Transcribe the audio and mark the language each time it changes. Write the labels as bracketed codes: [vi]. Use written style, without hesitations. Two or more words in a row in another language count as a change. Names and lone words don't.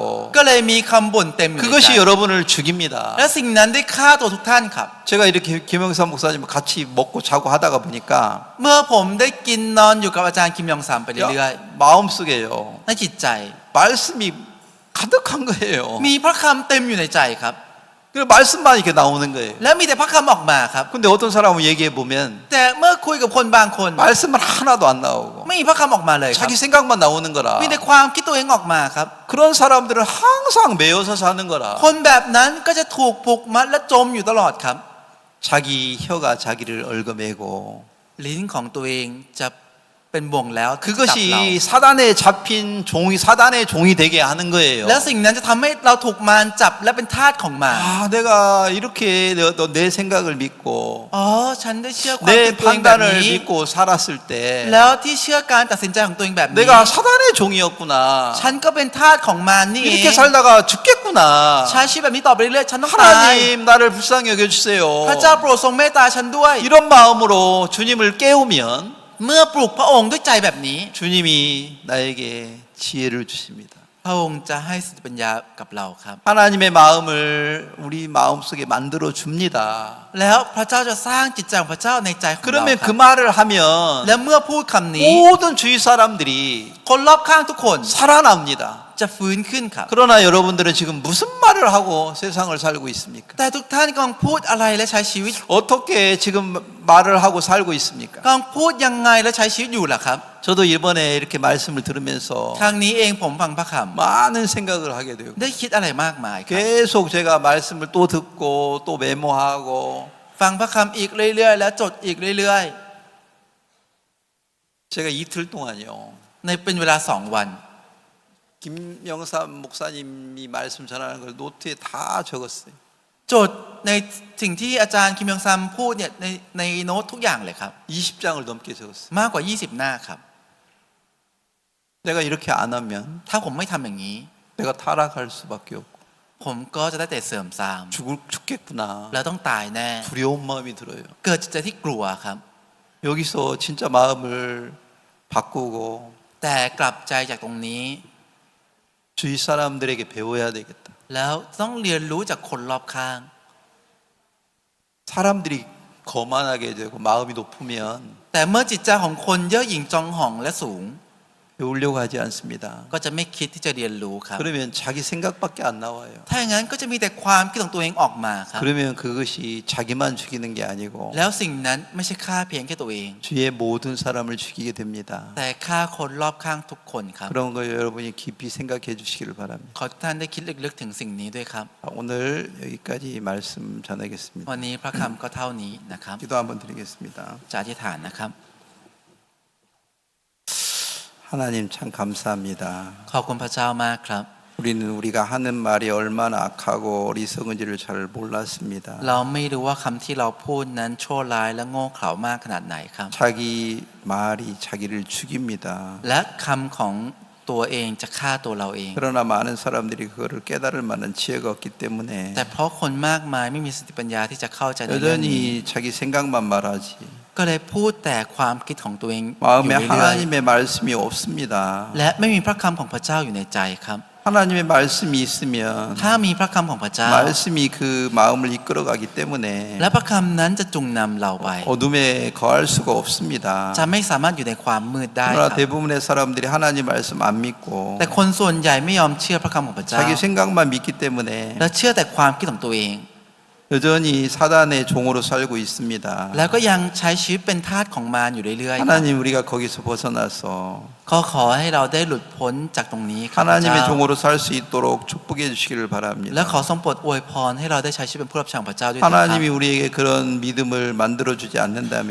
[th] ก็เลยมีคำบ่นเต็มอยู่ในใจ [ko] 그것이 여러분을 죽입니다. [th] และสิ่งนั้นได้ฆ่าตัวทุกท่านครับ [ko] 제가 이렇게 김영삼 목사님 같이 먹고 자고 하다가 보니까 [th] เมื่อผมได้กินนอนอยู่กับอาจารย์คิมยองซัมไปเรื่อย [ko] 마음속에요 [th] ๆในจิตใจ [ko] 말씀이 가득한 거예요. [th] มีพระคำเต็มอยู่ในใจครับ [ko] 그 말씀만 이렇게 나오는 거예요. [th] แล้วมีแต่พระคำออกมาครับ [ko] 근데 어떤 사람은 얘기해 보면 [th] แต่เมื่อคุยกับคนบางคน [ko] 말씀은 하나도 안 나오고 [th] ไม่มีพระคำออกมาเลยครับ [ko] 자기 생각만 나오는 거라. [th] มีแต่ความคิดตัวเองออกมาครับ [ko] 그런 사람들은 항상 매여서 사는 거라. [th] คนแบบนั้นก็จะถูกผูกมัดและจมอยู่ตลอดครับ [ko] 자기 혀가 자기를 얽어매고 [th] ลิ้นของตัวเองจะเป็นบ่วงแล้วจับเรา [ko] 그것이 사단에 잡힌 종이 사단의 종이 되게 하는 거예요. [th] และสิ่งนั้นจะทำให้เราถูกมารจับและเป็นทาสของมาร [ko] 아, 내가 이렇게 내 생각을 믿고 [th] อ๋อฉันได้เชื่อความ [ko] 내 [th] คิดตัวเองแบบ [ko] 판단을 [th] นี้ [ko] 믿고 살았을 때 [th] แล้วที่เชื่อการตัดสินใจของตัวเองแบบนี้ [ko] 내가 사단의 종이었구나. [th] ฉันก็เป็นทาสของมารนี่เอง [ko] 이렇게 살다가 죽겠구나. [th] ใช้ชีวิตแบบนี้ต่อไปเรื่อยๆฉันต้องตาย [ko] 하나님 나를 불쌍히 여겨주세요. [th] พระเจ้าโปรดทรงเมตตาฉันด้วย [ko] 이런 마음으로 주님을 깨우면 [th] เมื่อปลุกพระองค์ด้วยใจแบบนี้ [ko] 주님이 나에게 지혜를 주십니다. [th] พระองค์จะให้สติปัญญากับเราครับ [ko] 하나님의 마음을 우리 마음속에 만들어 줍니다. [th] แล้วพระเจ้าจะสร้างจิตใจของพระเจ้าในใจของเรา [ko] 그러면 [th] ค [ko] 그 [th] รับ [ko] 말을 하면 [th] และเมื่อพูดคำนี้ [ko] 모든 주위 사람들이 [th] คนรอบข้างทุกคน [ko] 살아납니다. [th] จะฟื้นขึ้นครับ [ko] 그러나 여러분들은 지금 무슨 말을 하고 세상을 살고 있습니까? [th] แต่ทุกท่านกำลังพูดอะไรและใช้ชีวิต [ko] 어떻게 지금 말을 하고 살고 있습니까? [th] กำลังพูดยังไงและใช้ชีวิตอยู่ล่ะครับ [ko] 저도 이번에 이렇게 말씀을 들으면서 [th] ครั้งนี้เองผมฟังพระค [ko] 많은 생각을 하게 되고 [th] ำได้คิดอะไรมากมายครับ [ko] 계속 제가 말씀을 또 듣고 또 메모하고 [th] ฟังพระคำอีกเรื่อยๆ และจดอีกเรื่อย [ko] 제가 이틀 동안요 [th] ๆ ในเป็นเวลา2 วัน [ko] 김영삼 목사님이 말씀 전하는 걸 노트에 다 적었어요. [th] จดในสิ่งที่อาจารย์คิมยองซัมพูดเนี่ยในโน้ตทุกอย่างเลยครับ [ko] 20장을 넘게 적었어요. [th] มากกว่า 20 หน้าครับ [ko] 내가 이렇게 안 하면 [th] ถ้าผมไม่ทำอย่างนี้ [ko] 내가 타락할 수밖에 없고 [th] ผมก็จะได้แต่เสื่อมทราม [ko] 죽겠구나. [th] แล้วต้องตายแน่ [ko] 두려운 마음이 들어요. [th] เกิดจิตใจที่กลัวครับ [ko] 여기서 진짜 마음을 바꾸고 [th] แต่กลับใจจากตรงนี้ [ko] 주위 사람들에게 배워야 되겠다. [th] แล้วต้องเรียนรู้จากคนรอบข้าง [ko] 사람들이 거만하게 되고 마음이 높으면 [th] แต่เมื่อจิตใจของคนเย่อหยิ่งจองหองและสูง [ko] 배우려고 하지 않습니다. [th] ก็จะไม่คิดที่จะเรียนรู้ครับ [ko] 그러면 자기 생각밖에 안 나와요. [th] ถ้าอย่างนั้นก็จะมีแต่ความคิดของตัวเองออกมาครับ [ko] 그러면 그것이 자기만 죽이는 게 아니고 [th] แล้วสิ่งนั้นไม่ใช่ฆ่าเพียงแค่ตัวเอง [ko] 주위의 모든 사람을 죽이게 됩니다. [th] แต่ฆ่าคนรอบข้างทุกคนครับ [ko] 그런 거 여러분이 깊이 생각해 주시기를 바랍니다. [th] ขอทุกท่านได้คิดลึกๆถึงสิ่งนี้ด้วยครับ [ko] 오늘 여기까지 말씀 전하겠습니다. [th] วันนี้พระคำก็เท่านี้นะครับ [ko] 기도 한번 드리겠습니다. [th] จะอธิษฐานนะครับ [ko] 하나님 참 감사합니다. [th] ขอบคุณพระเจ้ามากครับ [ko] 우리는 우리가 하는 말이 얼마나 악하고 어리석은지를 잘 몰랐습니다. [th] เราไม่รู้ว่าคำที่เราพูดนั้นชั่วร้ายและโง่เขลามากขนาดไหนครับ [ko] 자기 말이 자기를 죽입니다. [th] และคำของตัวเองจะฆ่าตัวเราเอง [ko] 그러나 많은 사람들이 그거를 깨달을 만한 지혜가 없기 때문에 [th] แต่เพราะคนมากมายไม่มีสติปัญญาที่จะเข้าใจในเรื่องนี้ [ko] 여전히 자기 생각만 말하지 [th] ก็เลยพูดแต่ความคิดของตัวเองอยู่ [ko] 마음에 [th] เรื่อย [ko] 하나님의 말씀이 없습니다. [th] ๆและไม่มีพระคำของพระเจ้าอยู่ในใจครับ [ko] 하나님의 말씀이 있으면 [th] ถ้ามีพระคำของพระเจ้า [ko] 말씀이 그 마음을 이끌어가기 때문에 [th] และพระคำนั้นจะจูงนำเราไป [ko] 어둠에 거할 수가 없습니다. [th] จะไม่สามารถอยู่ในความมืดได้ค [ko] 그러나 [th] รับ [ko] 대부분의 사람들이 하나님 말씀 안 믿고 [th] แต่คนส่วนใหญ่ไม่ยอมเชื่อพระคำของพระเจ้า [ko] 자기 생각만 믿기 때문에 [th] และเชื่อแต่ความคิดของตัวเอง [ko] 여전히 사단의 종으로 살고 있습니다. [th] แล้วก็ยังใช้ชีวิตเป็นทาสของมารอยู่เรื่อยๆครับ [ko] 하나님 우리가 거기서 벗어나서 [th] ก็ขอให้เราได้หลุดพ้นจากตรงนี้ครับพระเจ้า [ko] 하나님의 종으로 살 수 있도록 축복해 주시기를 [th] และ [ko] 바랍니다. [th] ขอทรงโปรดอวยพรให้เราได้ใช้ชีวิตเป็นผู้รับใช้ของพระเจ้าด้วยเถิดครับ [ko] 하나님이 우리에게 그런 믿음을 만들어 주지 않는다면